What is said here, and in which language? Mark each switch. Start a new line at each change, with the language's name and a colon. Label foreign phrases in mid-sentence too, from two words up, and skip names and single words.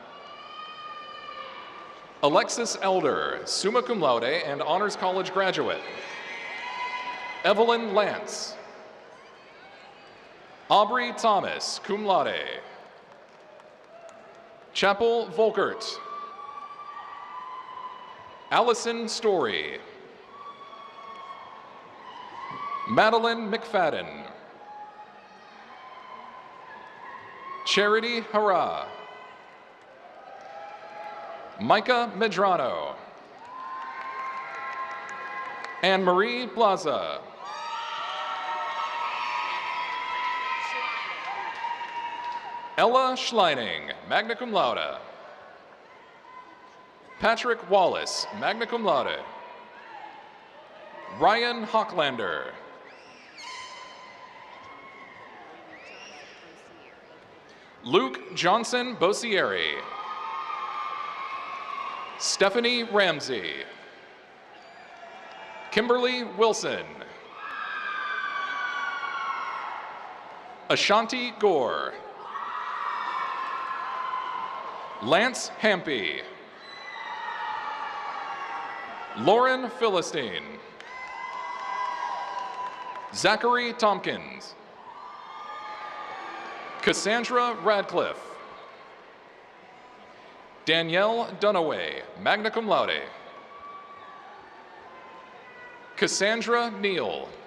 English: Alexis Elder,
Latin: summa cum laude
English: and Honors College graduate. Evelyn Lance. Aubrey Thomas,
Latin: cum laude.
English: Chapel Volkert. Allison Story. Madeline McFadden. Charity Hara. Micah Medrano. Anne Marie Plaza. Ella Schleining,
Latin: magna cum laude.
English: Patrick Wallace,
Latin: magna cum laude.
English: Ryan Hocklander. Luke Johnson Bosieri. Stephanie Ramsey. Kimberly Wilson. Ashanti Gore. Lance Hampy. Lauren Philistine. Zachary Tompkins. Cassandra Radcliffe. Danielle Dunaway,
Latin: magna cum laude.
English: Cassandra Neal.